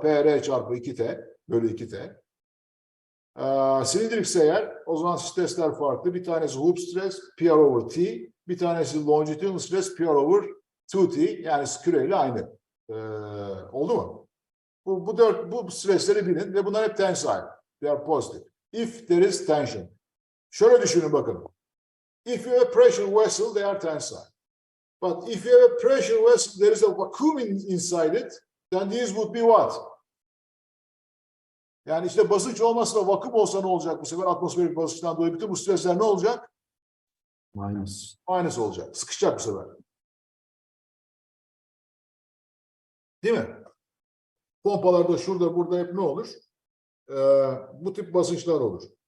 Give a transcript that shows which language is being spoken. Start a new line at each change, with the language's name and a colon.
Turkish: PR çarpı 2T bölü 2T. Silindirikse eğer o zaman stresler farklı. Bir tanesi hoop stres PR over T. Bir tanesi longitudinal stres PR over 2T. Yani küreyle aynı. Oldu mu? Bu stresleri bilin ve bunlar hep tensile.
English: They are positive. If there is tension.
Turkish: Şöyle düşünün bakın.
English: If you have a pressure vessel, they are tensile. But if you have a pressure vessel, there is a vacuum inside it, then these would be what?
Turkish: Yani işte basınç olmasa da vakum olsa ne olacak bu sefer? Atmosferik basınçtan dolayı bütün bu stresler ne olacak?
English: Minus.
Turkish: Minus olacak. Sıkışacak bu sefer. Değil mi? Pompalarda şurada burada hep ne olur? Bu tip basınçlar olur.